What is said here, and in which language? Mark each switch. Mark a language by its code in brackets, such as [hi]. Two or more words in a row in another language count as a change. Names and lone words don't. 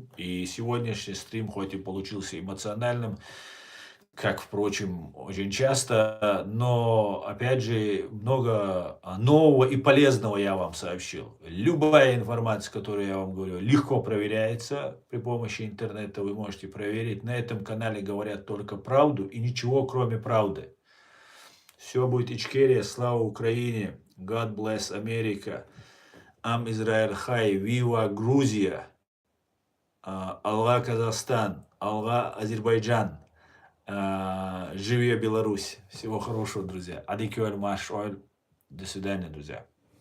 [ru] И сегодняшний стрим, хоть и получился эмоциональным, как, впрочем, очень часто, но, опять же, много нового и полезного я вам сообщил. Любая информация, которую я вам говорю, легко проверяется при помощи интернета, вы можете проверить. На этом канале говорят только правду и ничего, кроме правды. Все будет Ичкерия, слава Украине, [en] God bless [ru] Америка, [he] עם ישראל חי, [ru] Вива Грузия, Алла Казахстан, Алла Азербайджан. Живи Беларусь. Всего хорошего, друзья. Адикюэль Маш Ойл. До свидания, друзья.